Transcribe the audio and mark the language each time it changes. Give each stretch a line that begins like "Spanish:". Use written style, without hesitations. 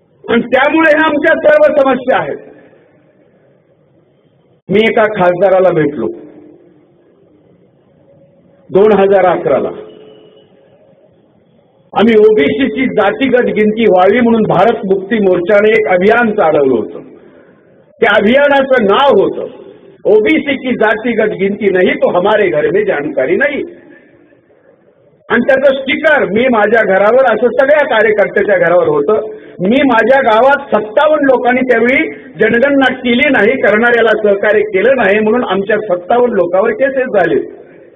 Marathi: आणि त्यामुळे ह्या आमच्या सर्व समस्या आहेत. मी एका खासदाराला भेटलो 2011ला. आम्ही ओबीसीची जातीगत गिनती व्हावी म्हणून भारत मुक्ती मोर्चाने एक अभियान चालवलं होतं. त्या अभियानाचं नाव होतं
Hindi: ओबीसी की जातीगत गिनती नहीं तो हमारे घर में जानकारी नहीं.
Marathi: आणि त्याचं स्टिकर मी माझ्या घरावर, असं सगळ्या कार्यकर्त्याच्या घरावर होतं. मी माझ्या गावात 57 लोकांनी त्यावेळी जनगणना केली नाही, करणाऱ्याला सहकार्य केलं नाही म्हणून आमच्या 57 लोकांवर केसेस झाले.